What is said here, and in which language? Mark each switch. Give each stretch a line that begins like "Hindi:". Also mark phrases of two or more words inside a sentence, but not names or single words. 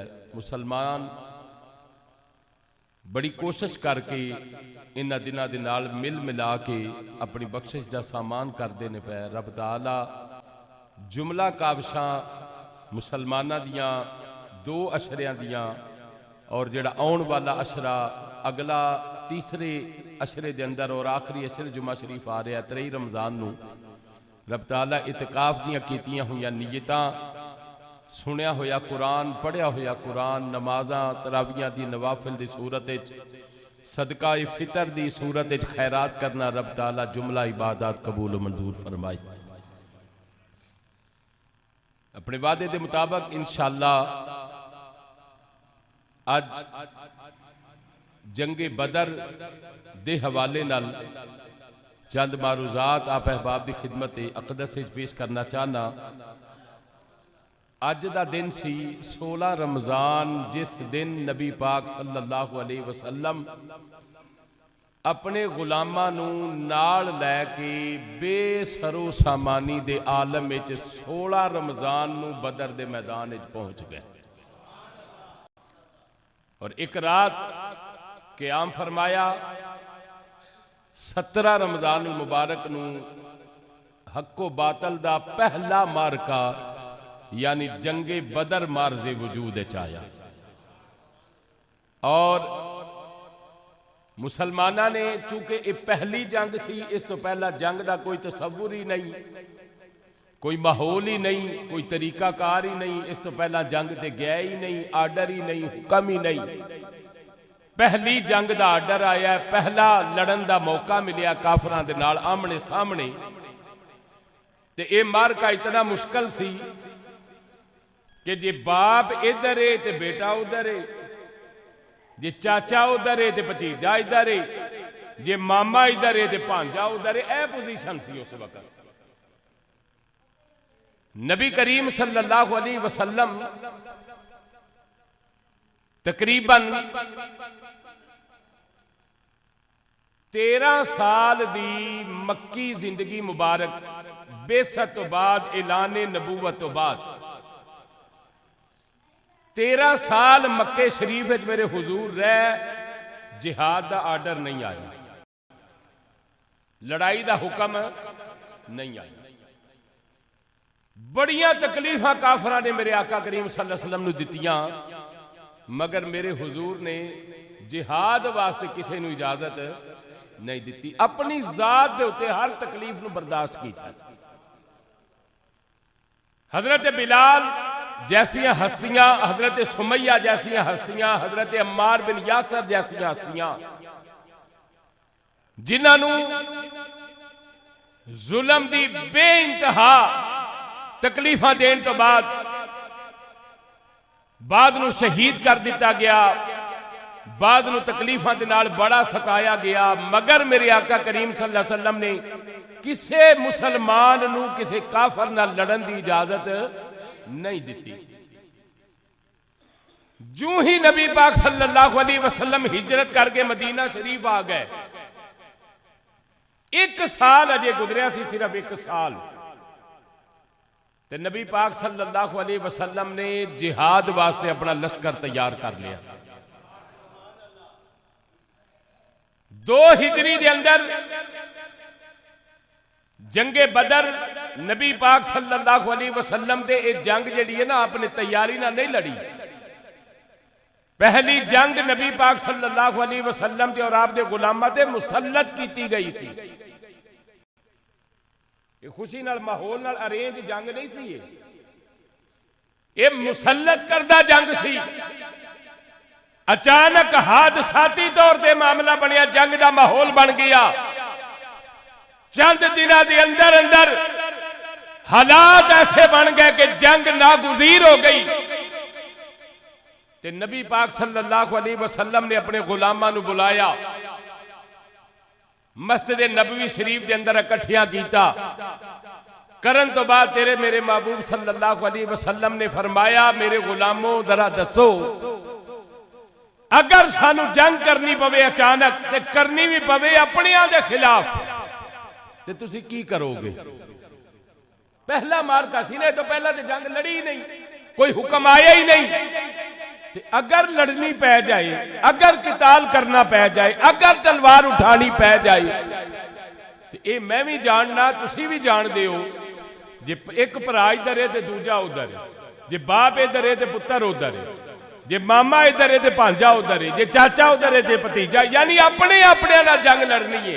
Punjabi: مسلمان بڑی کوشش کرکے انہاں دناں دے نال مل ملا کے اپنی بخشش کا سامان کرتے نے پئے. رب تعالیٰ جملہ کاوشاں مسلماناں دیاں 2 عشریاں دیاں اور جیہڑا آؤن والا عشرہ اگلا تیسرے عشرے دے اندر اور آخری عشرے جمعہ شریف آ رہا 23 رمضان نوں رب تعالیٰ اعتکاف دیاں کیتیاں ہوئیاں نیتاں سنیا ہویا قرآن پڑھیا ہویا قرآن نمازاں تراویاں دی نوافل دی صورت صدقہ فطر دی صورت خیرات کرنا رب تعالیٰ جملہ عبادت قبول منظور فرمائے. اپنے وعدے کے مطابق ان شاء اللہ اج جنگِ بدر دے حوالے نال چند معروضات آپ احباب کی خدمت اقدس پیش کرنا چاہنا. اج کا دن سی 16 رمضان جس دن نبی پاک
Arabic: صلى الله عليه وسلم
Punjabi: اپنے غلاماں نوں نال لےکے بے سروسامانی دے عالم وچ 16 رمضان نوں بدر دے میدان وچ پہنچ گئے اور ایک رات قیام فرمایا. 17 رمضان مبارک نوں حق و باطل دا پہلا معرکہ یعنی جنگِ بدر معرضِ وجود آیا اور مسلماناں نے چونکہ یہ پہلی جنگ سی اس توں پہلاں جنگ کا کوئی تصور ہی نہیں کوئی ماحول ہی نہیں کوئی طریقہ کار ہی نہیں اس توں پہلاں جنگ تے گیا ہی نہیں آرڈر ہی نہیں حکم ہی نہیں. پہلی جنگ کا آرڈر آیا پہلا لڑن کا موقع ملیا کافراں دے نال آمنے سامنے تے یہ معرکہ اتنا مشکل سی کہ جے باپ ادھر ہے تو بیٹا ادھر ہے، جے چاچا ادھر ہے تو بھتیجا ادھر ہے، جے ماما ادھر ہے تو بھانجا ادھر ہے. یہ پوزیشن سی اس وقت. نبی کریم
Arabic: صلى الله عليه وسلم
Punjabi: تقریباً 13 سال دی مکی زندگی مبارک بعثت توں بعد اعلانِ نبوت توں بعد 13 سال مکے شریف میرے حضور رہ جہاد کا آرڈر نہیں آیا، لڑائی کا حکم نہیں آیا. بڑیاں تکلیفاں کافراں نے میرے آقا کریم
Arabic: صلى الله عليه وسلم
Punjabi: نوں دتیاں مگر میرے حضور نے جہاد واسطے کسی نوں اجازت نہیں دی. اپنی ذات کے اتے ہر تکلیف نوں برداشت کیا۔ حضرت بلال جیسیاں ہستیاں، حضرت سمیہ جیسیاں ہستیاں، حضرت عمار بن یاسر جیسیاں ہستیاں جنہوں نے ظلم کی بے انتہا تکلیفاں دینے توں بعد نوں شہید کر دتا گیا، بعد نوں تکلیفاں دے نال بڑا ستایا گیا مگر میرے آقا کریم
Arabic: صلى الله عليه وسلم
Punjabi: نے کسی مسلمان نوں کسی کافر نال لڑن کی اجازت نہیں دی. جو ہی نبی پاک
Arabic: صلى الله عليه وسلم
Punjabi: ہجرت کرکے مدینہ شریف آ گئے 1 سال اجے گزریا سی، صرف 1 سال تے نبی پاک
Arabic: صلى الله عليه وسلم
Punjabi: نے جہاد واسطے اپنا لشکر تیار کر لیا. 2 ہجری کے اندر جنگِ بدر نبی پاک
Arabic: صلى الله عليه وسلم
Punjabi: دے یہ جنگ جیہڑی ہے نا اپنی تیاری نا نہیں لڑی. پہلی جنگ نبی پاک
Arabic: صلى الله عليه وسلم
Punjabi: تے اور آپ دے غلاماں تے مسلط کی گئی سی. یہ خوشی نال ماحول نال ارینج جنگ نہیں سی، یہ مسلط کردا جنگ سی. اچانک حادثاتی طور تے معاملہ بنیا، جنگ دا ماحول بن گیا.
Urdu: چند دنوں کے اندر اندر حالات ایسے بن گئے کہ جنگ ناگزیر ہو گئی.
Punjabi: تے نبی پاک
Arabic: صلى الله عليه وسلم
Punjabi: نے اپنے غلاماں نوں بلایا، مسجد نبوی شریف کے اندر اکٹھیاں کیتا. کرن توں بعد تیرے میرے محبوب
Arabic: صلى الله عليه وسلم
Punjabi: نے فرمایا، میرے غلامو ذرا دسو، اگر سانوں جنگ کرنی پوے اچانک تے کرنی بھی پوے اپنیاں دے خلاف تے تسی کی کرو گے? پہلا معرکہ سی نے، تو پہلاں تو جنگ لڑی ہی نہیں، کوئی حکم آیا ہی نہیں. تے اگر لڑنی پے جائے، اگر قتال کرنا پے جائے، اگر تلوار اٹھانی پے جائے، تے یہ میں بھی جاننا تسی بھی جانتے ہو، جے ایک بھرا ادھر ہے تے دوجا ادھر ہے، جے باپ ادھر ہے تے پتر ادھر ہے، جے ماما ادھر ہے تے بھانجا ادھر ہے، جے چاچا ادھر ہے تے بھتیجا، یعنی اپنے اپنے نال جنگ لڑنی ہے.